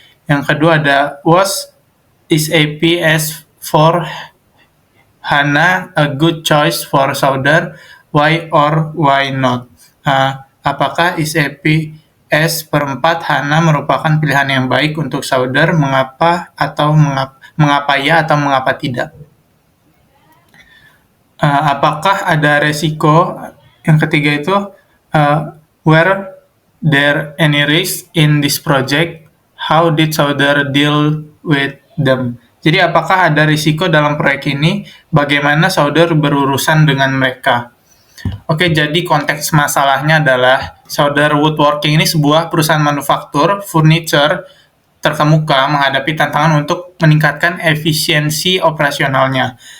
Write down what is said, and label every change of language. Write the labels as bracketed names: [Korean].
[Indonesian] Yang kedua ada [English] is SAP S4 HANA a good choice for Sauder? Why or why not? [Indonesian] Apakah SAP S4 HANA merupakan pilihan yang baik untuk Sauder? Mengapa ya atau mengapa tidak? Apakah ada resiko? Yang ketiga itu [English] were there any risk in this project? How did Sauder deal with them? [Indonesian] Jadi apakah ada risiko dalam proyek ini? Bagaimana Sauder berurusan dengan mereka? Oke, jadi konteks masalahnya adalah Sauder Woodworking ini sebuah perusahaan manufaktur furniture terkemuka menghadapi tantangan untuk meningkatkan efisiensi operasionalnya.